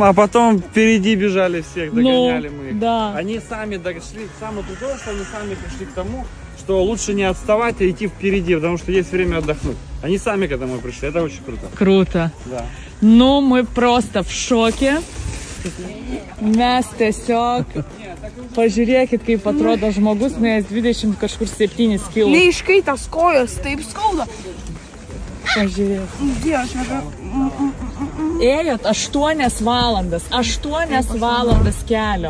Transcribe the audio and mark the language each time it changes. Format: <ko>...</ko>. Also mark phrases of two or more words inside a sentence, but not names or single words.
<ru>А потом впереди бежали всех, догоняли мы их. Да. Они сами дошли, самое крутое, что они сами пришли к тому, что лучше не отставать, а идти впереди, потому что есть время отдохнуть. Они сами к этому пришли, это очень круто. Круто. Да. Ну, мы просто в шоке.</ru> <lt>Mes tiesiog, pažiūrėkit, kaip atrodo žmogus, nuėjęs 20 kažkur 7 kilų. Neiškaitas kojas, taip skauda. Pažiūrėk. Dievas, Ėjot 8 valandas, 8 valandas kelio.</lt>